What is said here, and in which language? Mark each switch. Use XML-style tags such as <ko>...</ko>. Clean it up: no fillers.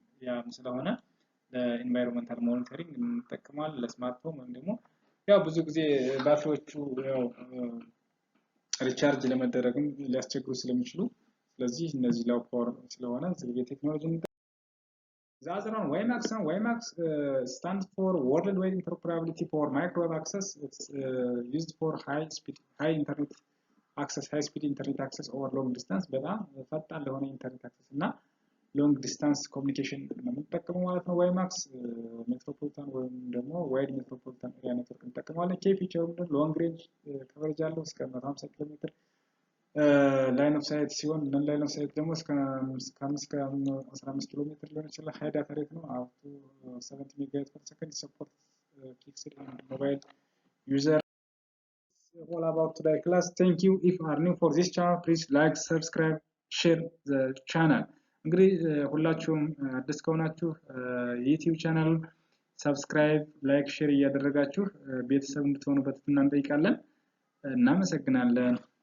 <am>ያም ስለሆነ ለኢንቫይሮንመንታል ሞኒተሪንግ እንጠቀማለን ለስማርት ሆም ወይም ደግሞ ያው ብዙ ጊዜ ባትሪዎቹ ያው ሪቻርጅ ለመደረግም ሊያስቸግሩ ስለሚችሉ ስለዚህ እነዚህ ላው ፓወር ስለሆነ ዝግቤ ቴክኖሎጂ</am> <en>The other one, WiMAX stands for Worldwide Interoperability for Microwave Access. It's used for high internet access, high-speed internet access over long distance.</en> <am>በጣም ፈጣን ለሆነ ኢንተርኔት አክሰስ እና ሎንግ ዲስታንስ ኮሚኒኬሽን የምንጠቀመው ማለት ነው WiMAX ሜትሮፖሊታን ወይም ደግሞ ዋይድ ሜትሮፖሊታን ኤሪያ ኔትወርክ እንጠቀማለን ኬ ፊቸሩ ሎንግ ሬንጅ ከቨሬጅ አለው እስከ 150 ኪሎ ሜትር ላይን ኦፍ ሳይት ሲሆን ላይን ኦፍ ሳይት ደግሞ እስከ 15 ኪሎ ሜትር ሊሆን ይችላል ሃይ ዳታ ሬት ነው</am> <en>up to 70 ሜጋባይት per second support fixed and mobile user all about today class thank you if you are new for this channel please like subscribe share the channel</en> <am>እንግዲህ ሁላችሁም አዲስ ከሆናችሁ ዩቲዩብ ቻናል ሰብስክራይብ ላይክ ሼር እያደረጋችሁ ቤተሰብ እንድትሆኑ በትህትና እንጠይቃለን እናመሰግናለን</am>